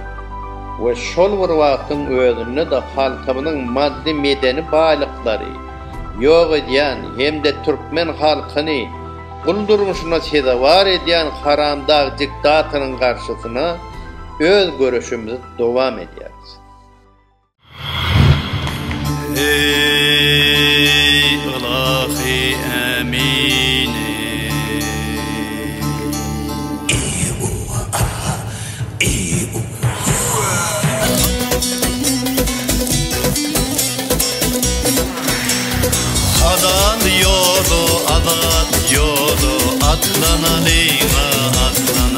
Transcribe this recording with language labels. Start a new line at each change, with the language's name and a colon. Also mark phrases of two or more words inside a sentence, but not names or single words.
Turkmen: we şol bir wagtyň özünde de halkymyň maddi medeni baýlyklary, ýok edýän hemde türkmen halkyny guldurmuşyna sezawar edýän haramdag diktatoryň garşysyna öz görüşimizi dowam edýäris.
Turkish: Ey Ilahi Emine Adan yolu, adan yolu, atlanalım, atlanalım.